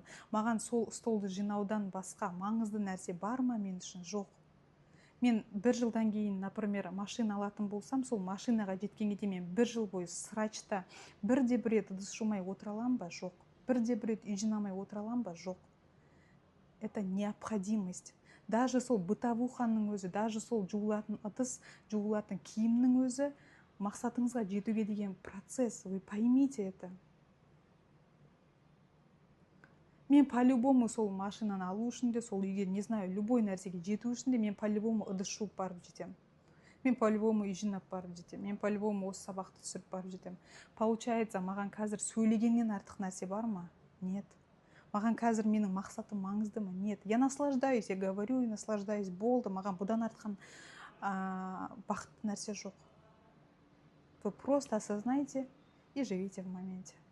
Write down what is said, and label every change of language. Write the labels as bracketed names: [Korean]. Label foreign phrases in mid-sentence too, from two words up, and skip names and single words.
[Kazakh] Маған сол столды жинаудан басқа маңызды нәрсе бар ма мен үшін? Жоқ. Мен бір жылдан кейін, например, машина алатын болсам, сол машинаға жеткенге дейін мен бір жыл бойы срачта бірде-бір рет ыдыс жумай отыра аламын ба? Жоқ. Бірде-бір рет үй жинамай отыра аламын ба? Жоқ. [Russian] Это необходимость. [Kazakh] Даже сол бытовуханың өзі, даже сол жуылатын ыдыс, жуылатын киімнің өзі мақсатыңызға жетуге деген процесс. [Russian] Вы поймите это. [Kazakh] Мен по-любому сол машинаны алу үшін де, сол үйге, [Russian] не знаю, [Kazakh] любой нәрсеге жету үшін де мен по-любому ыдыс жуып барып жетем. Мен по-любому үй жинап барып жетем. Мен по-любому осы сабақты түсіріп барып жетем. Получается, маған қазір сөйлегеннен артық нәрсе бар ма? [Russian] Нет. [Kazakh] Маған қазір менің мақсатым маңызды ма? [Russian] Нет. Я наслаждаюсь, я говорю и наслаждаюсь. [Kazakh] Болды, маған бұдан артқан бақытты нәрсе жоқ. [Russian] Вы просто осознайте и живите в моменте.